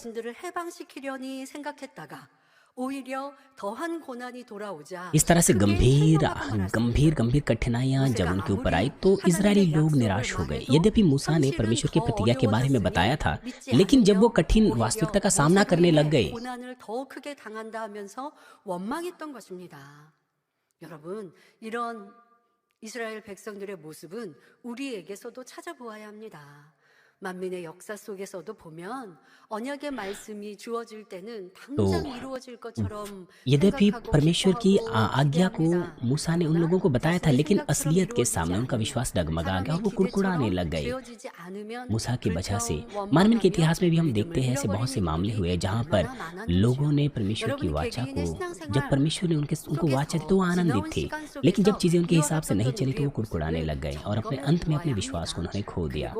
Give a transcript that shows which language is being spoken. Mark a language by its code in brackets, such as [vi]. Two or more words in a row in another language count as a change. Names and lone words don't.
[hi] इस तरह से गंभीर कठिनाइयां जब उनके ऊपर आई तो इजरायली लोग निराश हो गए। यद्यपि मूसा ने परमेश्वर की प्रतिज्ञा के बारे में बताया था, लेकिन जब वो कठिन वास्तविकता का सामना करने लग गए [ko] 이스라엘 백성들의 모습은 우리에게서도 찾아보아야 합니다. 만민의 역사 속에서도 보면 언약의 말씀이 주어질 때는 당장 이루어질 것처럼 [hi] यद्यपि परमेश्वर की आज्ञा को मूसा ने उन लोगों को बताया था, लेकिन असलियत के सामने उनका विश्वास डगमगा गया और वो कुड़कुड़ाने लग गए। मूसा की वजह से मानवीय के इतिहास में भी हम देखते हैं ऐसे बहुत से मामले हुए जहाँ पर लोगों ने परमेश्वर की वाचा को, जब परमेश्वर ने उनको वाचा दी तो वो आनंदित थे, लेकिन जब चीजें उनके हिसाब से नहीं चली तो वो कुड़कुड़ाने लग गए और अपने अंत में अपने विश्वास को उन्होंने खो दिया।